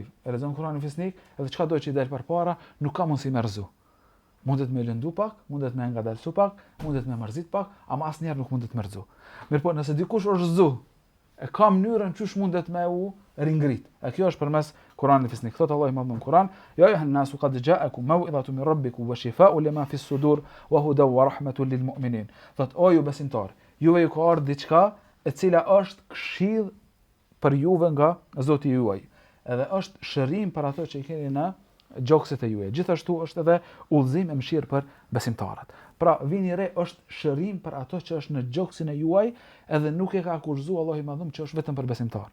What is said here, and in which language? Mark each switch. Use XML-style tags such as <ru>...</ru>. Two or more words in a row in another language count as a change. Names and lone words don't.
<sq>E lexon Kuranin fisnik, edhe çka do që i del përpara, nuk ka mundësi me rrezu. Mundet me lëndu pak, mundet me ngadalsu pak, mundet me mërzit pak, ama asnjëherë nuk mundet me rrezu. Mirpo nëse dikush është rrezu, e ka mënyrën çysh mundet me u ringrit. E kjo është përmes Kuranit fisnik. Thot Allahu më në Kur'an,</sq> <ar>"يا أيها الناس قد جاءكم موعظة من ربكم وشفاء لما في الصدور وهدى ورحمة للمؤمنين."</ar> <sq>Thot o ju besimtar, juve ju ka ardhur diçka e cila është këshill për juve nga Zoti juaj. Edhe është shërim për ato që i keni në gjokset e juaja. Gjithashtu është edhe udhëzim e mëshirë për besimtarët. Pra vini re është shërim për ato që është në gjoksin e juaj, edhe nuk e ka akuzuar Allahu i Madhëruar që është vetëm për besimtar.</sq>